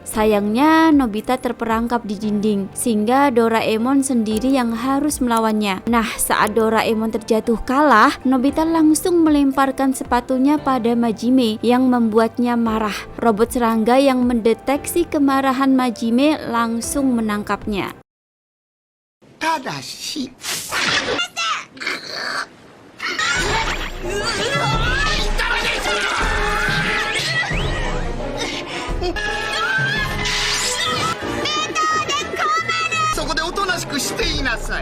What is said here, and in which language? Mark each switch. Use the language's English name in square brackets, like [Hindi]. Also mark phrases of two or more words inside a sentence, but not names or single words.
[Indonesian] Sayangnya Nobita terperangkap di dinding, sehingga Doraemon sendiri yang harus melawannya. Nah, saat Doraemon terjatuh kalah, Nobita langsung melemparkan sepatunya pada Majime yang membuatnya marah. Robot serangga yang mendeteksi kemarahan Majime langsung menangkapnya. Tadashi. [Japanese] そこでおとなしくしていなさい。